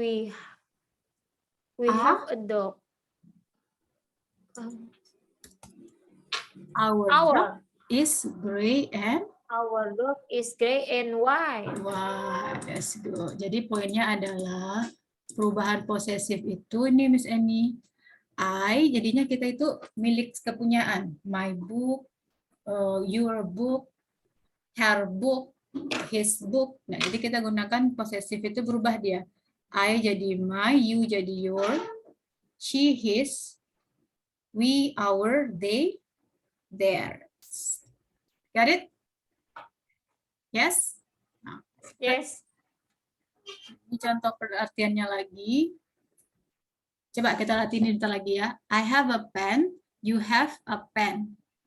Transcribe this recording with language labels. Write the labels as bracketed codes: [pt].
[en] have a dog. Our dog is gray and Our dog is gray and white. wah, that's good. [id] Jadi poinnya adalah perubahan posesif itu ini Miss Annie. I jadinya kita itu milik kepunyaan. [en] My book, your book, her book, his book. [id] Nah, jadi kita gunakan posesif itu berubah dia. I jadi my, you jadi your, she, his, we, our, they, their. [en] Got it? Yes? [id] Nah, [en] Yes. [id] ini contoh pengertiannya lagi. Coba kita latihin bentar lagi ya. [en] I have a pen, you have a pen.